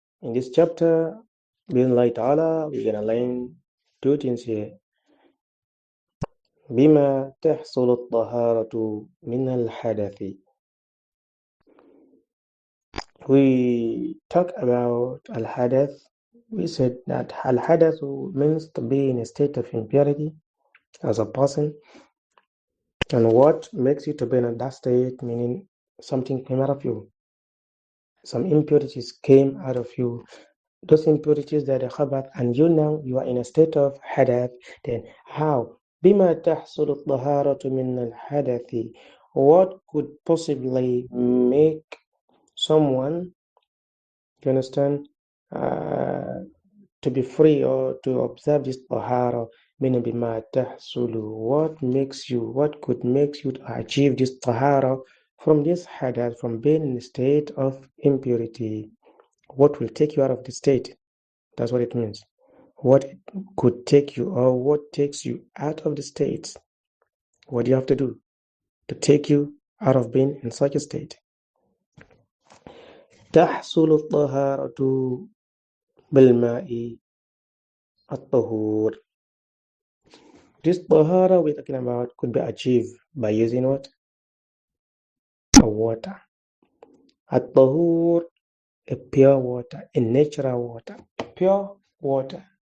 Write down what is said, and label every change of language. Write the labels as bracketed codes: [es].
[en] In this chapter, Bismillah ta'ala, we're gonna learn two things here. [ar] بما تحصل الطهارة من الحدث. [en] We talk about al-hadath. We said that al-hadath means to be in a state of impurity as a person, and what makes you to be in that state, meaning something came out of you. Some impurities came out of you. Those impurities that are khabath, and you are in a state of hadath. Then how? [ar] بما تحصل الطهارة من الحدث. [en] What could possibly make someone, you understand, to be free or to observe this tahara? Meaning [ar] بما تحصل, [en] what could make you to achieve this tahara from this hadath, from being in a state of impurity? What will take you out of the state? That's what it means. What could take you, or what takes you out of the state? What do you have to do to take you out of being in such a state? [ar] تحصل الطهارة بالماء الطهور. [en] This tahara we're talking about could be achieved by using what? A water. الطهور, a pure water, a natural water, pure water.